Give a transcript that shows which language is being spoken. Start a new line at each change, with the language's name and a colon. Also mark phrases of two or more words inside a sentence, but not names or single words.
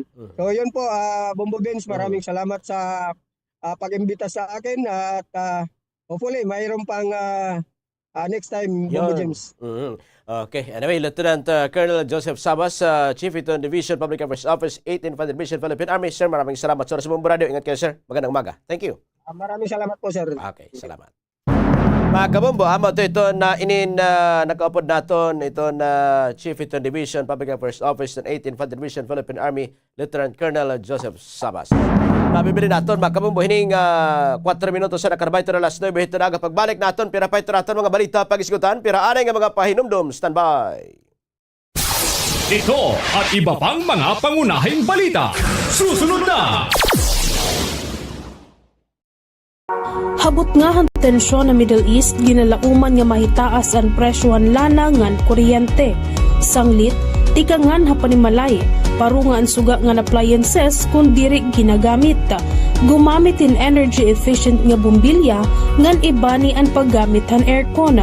Filipino: So yun po, Bombo Benz, maraming salamat sa pag-imbita sa akin at hopefully mayroon pang
English: next time,
Filipino: Bombo James.
English: Okay, anyway, Lieutenant Colonel Joseph Sabas, Chief Ito Division Public Affairs Office, 18th Division Philippine Army.
Filipino: Sir, maraming salamat sa Bombo Radio. Ingat kayo, sir. Magandang umaga.
English: Thank you.
Filipino: Maraming salamat po, sir. Okay, salamat.
Waray: Mga kabombo, amo ito na nakaupod naton ito na Chief ito Division Public Affairs Office ng 18th Division Philippine Army, Lieutenant Colonel Joseph Sabas. Nabibili naton mga kabombo, hining 4 minutos sa nakarabay ito na last 9, ito na pagbalik naton, pira pa ito naton mga balita pag-isgutan, pira anay nga mga pahinumdum, standby.
Filipino: Ito at iba pang mga pangunahing balita. Susunod na!
Waray: Habot nga ang tensyon na Middle East, ginalauman nga mahitaas ang presyohan lana ngan kuryente. Sanglit, tikangan hapanimalay, paro nga ang suga nga appliances kung diri ginagamit. Gumamit in
English: energy efficient
Waray: nga bumbilya ngan ibani ang paggamit han aircon.